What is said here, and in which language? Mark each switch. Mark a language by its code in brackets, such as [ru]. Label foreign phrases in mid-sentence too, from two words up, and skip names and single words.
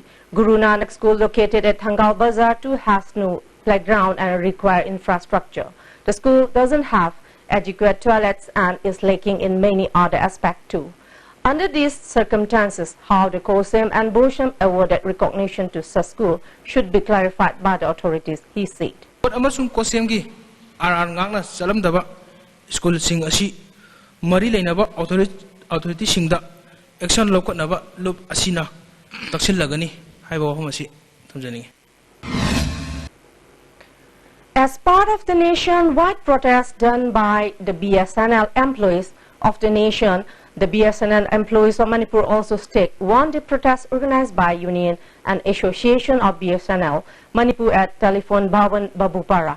[en] Guru Nanak School located at Hangal Bazar too has no playground and require infrastructure. The school doesn't have adequate toilets and is lacking in many other aspects too. Under these circumstances, how the COSEM and BOSHAM awarded recognition to such school should be clarified by the authorities, he said. [mni] Amasung COSEM gi RR ngakna salamdaba school sing asi mari leinaba authority singda action lokotnaba loop asina taksil lagani haiba wahum asi thamjani. [en] As part of the nationwide protest done by the BSNL employees of the nation, the BSNL employees of Manipur also staged one-day protest organized by Union and Association of BSNL Manipur at Telephone Bhavan Babupara.